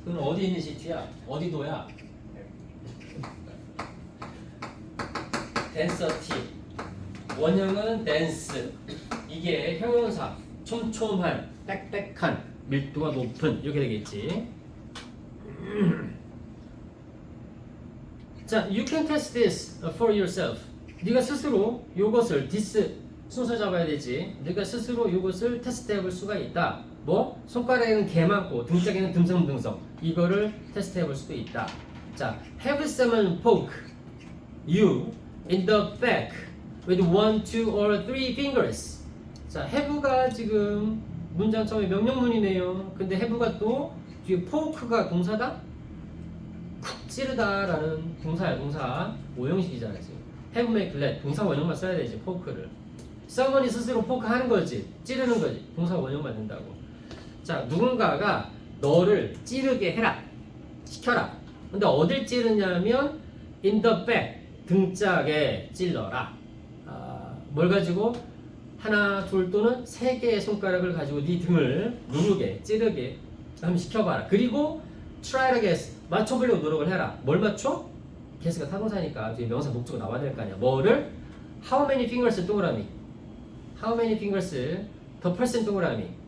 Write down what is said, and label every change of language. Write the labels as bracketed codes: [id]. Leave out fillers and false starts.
[ko] 그건 어디 있는 시티야? 어디도야? density. 원형은 dense. 이게 형용사. 촘촘한, 빽빽한, 밀도가 높은 이렇게 되겠지. [en] 자, you can test this for yourself. [ko] 네가 스스로 이것을 this 순서 잡아야 되지. 네가 스스로 이것을 테스트해볼 수가 있다. 뭐? 손가락에는 개 많고 등짝에는 듬성듬성. 이거를 테스트해볼 수도 있다. [en] 자, have someone poke you in the back with 1, 2, or 3 fingers. [ko] 자, have가 지금 문장 처음에 명령문이네요. 근데 have가 또 뒤에 poke가 동사다? 쿡 찌르다라는 동사야. 동사 오형식이잖아 지금. have, make, let 동사 원형만 써야 되지. poke를. someone이 스스로 poke 하는 거지. 찌르는 거지. 동사 원형만 된다고. 자, 누군가가 너를 찌르게 해라. 시켜라. 근데 어딜 찌르냐면 [en] in the back [ko] 등짝에 찔러라. 뭘 가지고 하나, 둘 또는 세 개의 손가락을 가지고 네 등을 누르게, 찌르게 한번 시켜봐라. 그리고 [en] try to guess [ko] 맞춰보려고 노력을 해라. 뭘 맞춰? guess가 타동사니까 뒤에 명사 목적어 나와야 될 거 아니야. 뭐를? [en] how many fingers [ko] 동그라미. [en] how many fingers the person 동그라미.